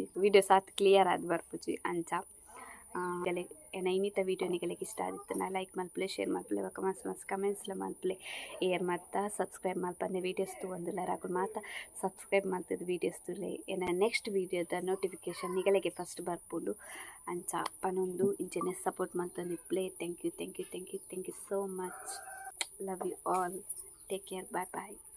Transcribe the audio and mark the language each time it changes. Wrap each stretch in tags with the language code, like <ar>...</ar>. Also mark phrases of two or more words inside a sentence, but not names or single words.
<tcy>ವೀಡಿಯೋಸ್ ಆತು ಕ್ಲಿಯರ್ ಆದ್ ಬರ್ಪುಜಿ ಅಂಚ ಏನ ಇನ್ನಿತ ವೀಡಿಯೋ ನಿಗಲೆಗ್ ಇಷ್ಟ ಆದಿತ್ತು ನಾ ಲೈಕ್ ಮಲ್ಪಲೆ ಶೇರ್ ಮಲ್ಪಲೆ ಬೊಕ ಮಸ್ತ್ ಕಮೆಂಟ್ಸ್ಲ ಮಲ್ಪಲೆ ಏರ್ ಮತ್ತ ಸಬ್ಸ್ಕ್ರೈಬ್ ಮಲ್ಪಂದೆ ವೀಡಿಯೋಸ್ ತೂವೊಂದುಲ್ಲ ರಾಕುಲ್ ಮಾತ ಸಬ್ಸ್ಕ್ರೈಬ್ ಮಲ್ತದ ವೀಡಿಯೋಸ್ ತುಲೆ ಏನ ನೆಕ್ಸ್ಟ್ ವೀಡಿಯೋದ ನೋಟಿಫಿಕೇಶನ್ ನಿಗಲೆಗೆ ಫಸ್ಟ್ ಬರ್ಪುಂಡು ಅಂಚ ಪನೊಂದು ಇಂಚನೆ ಸಪೋರ್ಟ್ ಮಲ್ತೊಂದಿಪ್ಲೆ</tcy> <en>thank you so much love you all take care bye</en>